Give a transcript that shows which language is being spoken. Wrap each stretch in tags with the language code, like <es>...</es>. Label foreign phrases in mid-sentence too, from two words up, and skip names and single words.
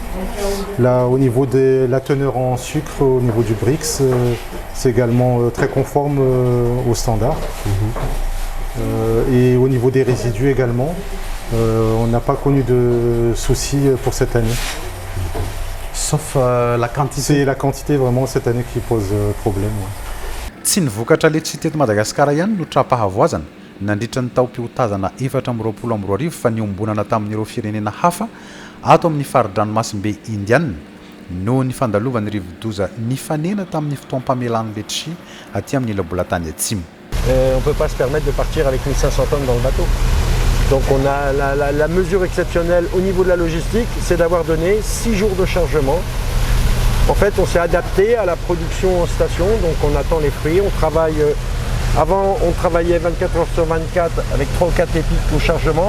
<fr>Là, au niveau de la teneur en sucre, au niveau du Brix, c'est également très conforme aux standards. Et au niveau des résidus également, on n'a pas connu de soucis pour cette année. Sauf la quantité. C'est la quantité vraiment cette année qui pose problème.</fr> <mg>Tsy ny vokatra letchi teto Madagasikara ihany no trapahavoazana nandritra ny taom-piotazana 420 fa niombonana tamin'ireo firenena hafa ato amin'ny faridranomasimbe indiana no ny fandalovan'ny rivodoza nifanena tamin'ny fotoam-pamelan'ny letchi aty amin'ny labolatany atsimo.</mg> <fr>On ne peut pas se permettre de partir avec 1500 tonnes dans le bateau. Donc on a la mesure exceptionnelle au niveau de la logistique, c'est d'avoir donné 6 jours de chargement. En fait, on s'est adapté à la production en station, donc on attend les fruits, on travaille. Avant, on travaillait 24 heures sur 24 avec 3 ou 4 épiques au chargement.</fr>